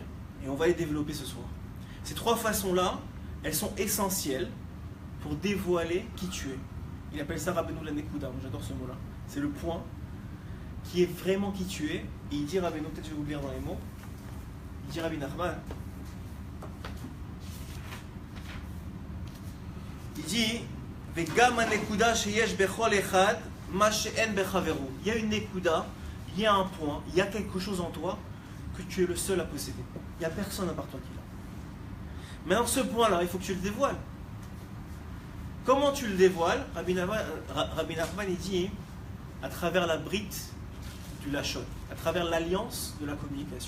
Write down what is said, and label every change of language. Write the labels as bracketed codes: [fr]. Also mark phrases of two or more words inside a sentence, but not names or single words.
[fr] Et on va les développer ce soir. Ces trois façons-là, elles sont essentielles pour dévoiler qui tu es. Il appelle ça Rabbeinu la Nekuda, j'adore ce mot-là. C'est le point qui est vraiment qui tu es. Et il dit Rabbeinu, peut-être je vais vous le lire dans les mots. Il dit Rabbi Nachman. [he] Il dit וגם נקודה שיש בכל אחד מה שאין בחברו. [fr] Il y a une Nekuda, il y a un point, il y a quelque chose en toi que tu es le seul à posséder. Il n'y a personne à part toi qui l'a. Maintenant, ce point-là, il faut que tu le dévoiles. Comment tu le dévoiles? Rabbi Nachman, il dit à travers la brite du lachon, à travers l'alliance de la communication.